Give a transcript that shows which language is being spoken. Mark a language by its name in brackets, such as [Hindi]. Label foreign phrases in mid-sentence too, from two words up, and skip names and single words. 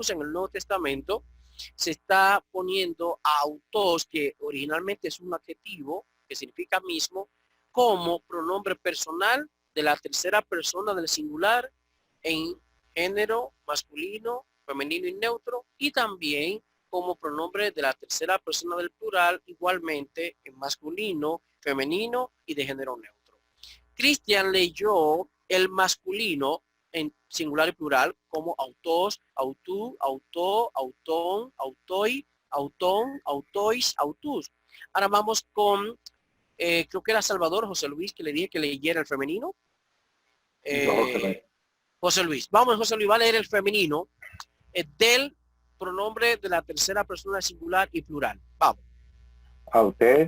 [Spanish] en el Nuevo Testamento, se está poniendo a autos, que originalmente es un adjetivo que significa mismo, como pronombre personal de la tercera persona del singular en género masculino, femenino y neutro, y también como pronombre de la tercera persona del plural, igualmente en masculino, femenino y de género neutro. Cristian leyó el masculino en singular y plural como autos, [Greek] αὐτοῦ, αὐτῷ, αὐτόν, αὐτοί, αὐτῶν, αὐτοῖς, αὐτούς. [Spanish] Ahora vamos con, creo que era Salvador José Luis, que le dije que leyera el femenino. José Luis. Vamos, José Luis va a leer el femenino del pronombre de la tercera persona singular y plural. Vamos. Auté,